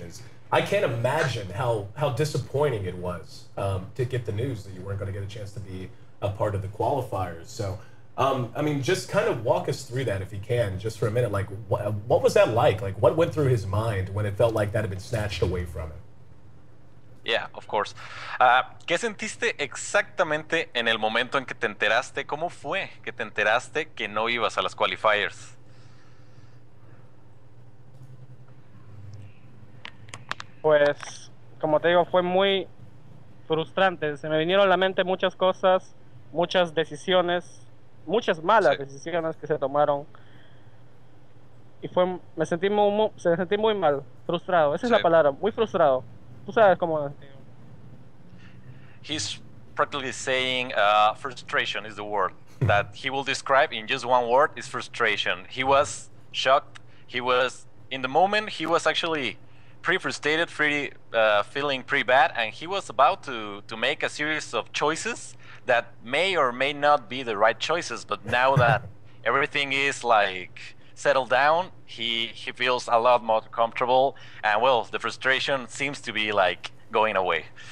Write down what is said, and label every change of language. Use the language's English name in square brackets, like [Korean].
[English] Is I can't imagine how disappointing it was to get the news that you weren't going to get a chance to be a part of the qualifiers. So, I mean, just kind of walk us through that if you can, just for a minute. Like, what was that like? Like, what went through his mind when it felt like that had been snatched away from him? Yeah, of course. [Spanish] ¿Qué sentiste exactamente en el momento en que te enteraste? ¿Cómo fue que te enteraste que no ibas a las qualifiers? Pues, como te digo, fue muy frustrante. Se me vinieron a la mente muchas cosas, muchas decisiones, muchas malas decisiones que se tomaron. Y me sentí muy mal, frustrado. Esa es la palabra, muy frustrado. Tú sabes cómo me sentí. [English] He's practically saying frustration is the word that he will describe in just one word is frustration. He was shocked. He was, in the moment, he was actually pretty frustrated, feeling pretty bad, and he was about to make a series of choices that may or may not be the right choices, but now that everything is like settled down, he feels a lot more comfortable, and the frustration seems to be like going away.